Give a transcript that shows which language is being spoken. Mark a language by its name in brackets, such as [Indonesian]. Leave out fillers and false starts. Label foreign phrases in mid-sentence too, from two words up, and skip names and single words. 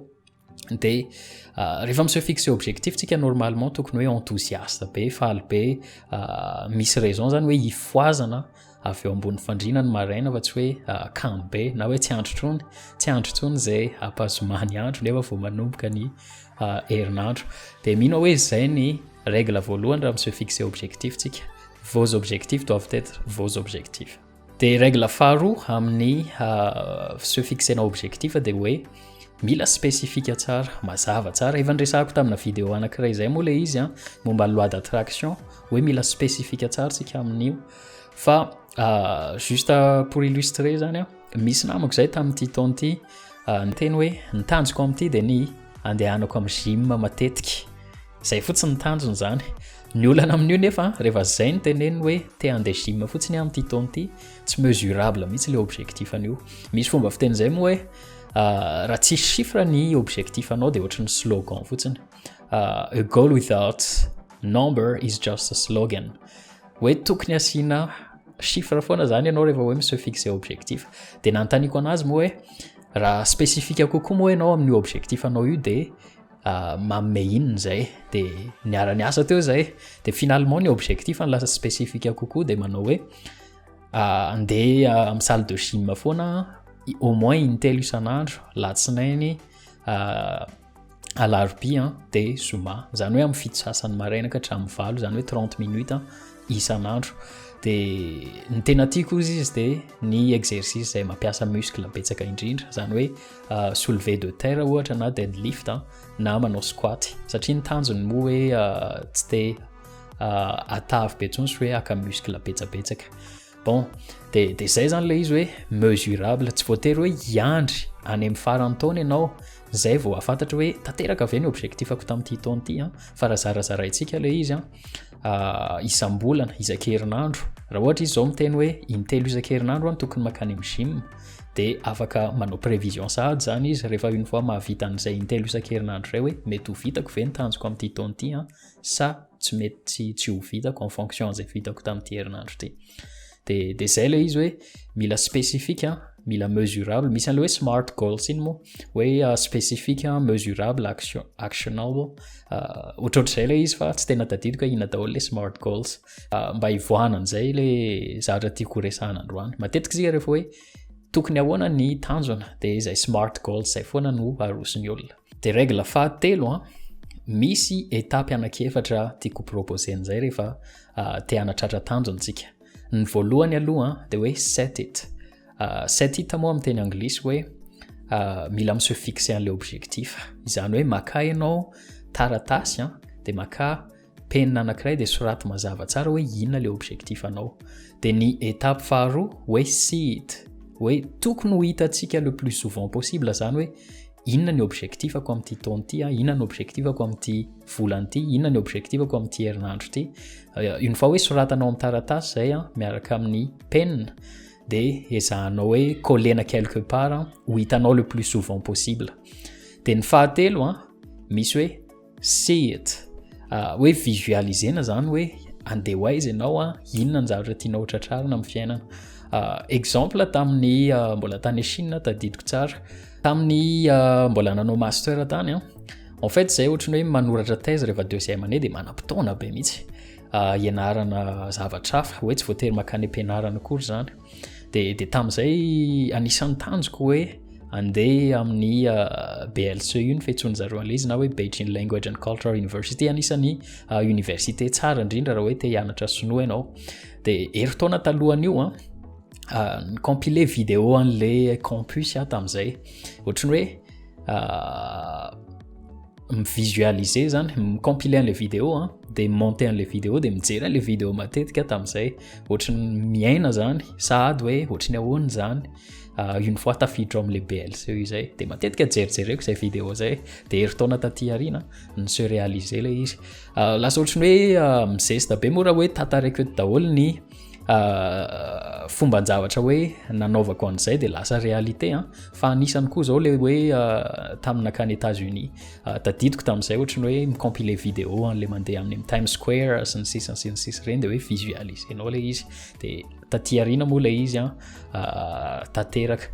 [Malagasy] Dia rehefa [French] mise fixer objectif [Malagasy] tsika normalement tokony hoe enthousiaste be, faly be, misy raison zany hoe hifoazana avy eo ambony fandriana ny maraina fa tsy hoe kamo be na hoe tsy andro tsony izay ampazomany andro nefa vao manomboka ny herinandro. Dia mino hoe izay ny règle voalohany raha [French] mise fixer objectif [Malagasy] tsika, [French] vos objectifs doivent être vos objectifs. [Malagasy] Dia règle faharoa amin'ny [French] se fixer objectif [Malagasy] dia hoe mila spécifique tsara, mazava tsara. Efa niresahako tamina vidéo anankiray izay moa ilay izy momba ny [French] loi d'attraction [Malagasy] hoe mila spécifique tsara tsika amin'io. Fa [French] juste pour illustrer [Malagasy] zany misy namako zay tamin'ity taona ity niteny hoe ny tanjoko amin'ity dia ny andehanako amin'ny gym matetika, izay fotsiny ny tanjony zany. Ny olana amin'io nefa rehefa izay ny teneniny hoe te handeha gym fotsiny amin'ity taona ity, tsy mesurable mihitsy ilay objectif an'io. Misy fomba fiteny izay moa hoe raha tsisy chiffre ny objectif anao dia ohatran'ny slogan fotsiny. [English] A goal without number is just a slogan. [Malagasy] Hoe tokony asiana chiffre foana zany ianao rehefa hoe [French] mise fixer objectif. [Malagasy] Dia nanontaniako anazy moa hoe raha spécifique kokoa moa ianao amin'ny objectif anao io dia manome inona izay? Dia niara-niasa teo izay dia finalement ny objectif ny lasa spécifique kokoa dia manao hoe andeha amin'ny [French] salle de gym [Malagasy] foana [French] au moins [Malagasy] intelo isan'andro, latsinainy, alarobia dia zoma, zany hoe amin'ny fito sasany maraina ka hatramin'ny valo, zany hoe 30 minutes isan'andro. Dia ny tena tiako izy dia ny exercice izay mampiasa muscle betsaka indrindra, zany hoe [French] soulevé de terre [Malagasy] ohatra na deadlift na manao squat, satria ny tanjony moa hoe tsy te atavy be intsony sy hoe aka muscle betsabetsaka. Bon, dia izay zany ilay izy hoe mesurable, tsy voatery hoe hiandry any amin'ny farany taona ianao izay vao afantatra hoe tanteraka ve ny objectifako tamin'ity taona ity fa raha zarazaraintsika ilay izy isam-bolana, isan-kerinandro. Raha ohatra izy zao miteny hoe intelo isan-kerinandro tokony makany amin'ny gym dia afaka manao prévision sahady zany izy rehefa [French] une fois [Malagasy] mahavita an'izay intelo isan-kerinandro izay hoe mety ho vitako ve ny tanjoko amin'ity taona ity sa tsy mety tsy ho vitako [French] en fonction [Malagasy] an'izay vitako tamin'ity herinandro ity. Dia izay ilay izy hoe mila spécifique mila mesurable, misy an'le hoe [English] smart goals [Malagasy] iny moa hoe [French] spécifique, mesurable, actionable, [Malagasy] ohatrohatr'izay le izy fa tsy tena tadidiko hoe ina daholo le [English] smart goals [Malagasy] mba hivoahana an'izay le zavatra tiako resahana androany. Matetika zika rehefa hoe tokony ahoana ny tanjona dia izay [English] smart goals [Malagasy] zay foana no arosony olona. Dia règle fahatelo misy étape anakiefatra tiako proposen'izay rehefa te hanatratra tanjontsika. Ny voalohany aloha dia hoe [English] set it. Set it [Malagasy] moa amin'ny teny anglisy hoe mila mi [French] se fixer [Malagasy] an'ilay objectif. Izany hoe maka ianao taratasy dia maka penina anankiray dia soraty mazava tsara hoe inona ilay objectif anao. Dia ny étape faharoa hoe [English] see it. [Malagasy] Hoe tokony ho hitantsika [French] le plus souvent possible, [Malagasy] zany hoe inona ny objectifako amin'ity taona ity, inona ny objectifako amin'ity volana ity, inona ny objectifako amin'ity herinandro ity. [French] Une fois [Malagasy] hoe soratanao amin'ny taratasy zay miaraka amin'ny penina dia ezahanao hoe collena [French] quelque part [Malagasy] ho hitanao [French] le plus souvent possible. [Malagasy] Dia ny fahatelo misy hoe [English] see it. [Malagasy] Hoe visualisena zany hoe andeha hoaiza ianao inona ny zavatra tianao tratrarina amin'ny fiainana. Exemple tamin'ny mbola tany Chine tadidiko tsara, tamin'ny mbola nanao master tany [French] en fait [Malagasy] zay ohatrany hoe manoratra thèse rehefa [French] deuxième année [Malagasy] dia manam-potoana be mihitsy ianarana zavatra hafa, hoe tsy voatery makany ampianarana akory zany. Dia tamin'izay anisan'ny tanjoko hoe andeha amin'ny BLCU ny fiantsoany zareo an'ilay izy na hoe Beijing Language and Cultural University, anisan'ny université tsara indrindra raha hoe te hianatra sinoa ianao. Dia herintaona talohan'io compilé vidéo an'ilay campus tamin'izay, ohatrany hoe mivisualiser zany, compilé an'ilay vidéo dia monter an'ilay vidéo dia mijery an'ilay vidéo matetika tamin'izay, ohatrany miaina zany sady hoe ohatrany ahoana zany une fois tafiditra amin'ilay BLCU zay dia matetika jerijereko izay vidéo zay dia herintaona taty aoriana ny [French] se réaliser [Malagasy] ilay izy. Lasa ohatrany hoe mizesta be moa raha hoe tantaraiko eto daholo ny fomban-javatra hoe nanaovako an'izay dia lasa réalité fa anisany koa zao le hoe taminakany États-Unis tadidiko tamin'izay ohatrany hoe micompile vidéo an'le mandeha amin'ny Times Square sy ny sisa ireny dia hoe visualisenao le izy dia taty aoriana moa le izy tanteraka.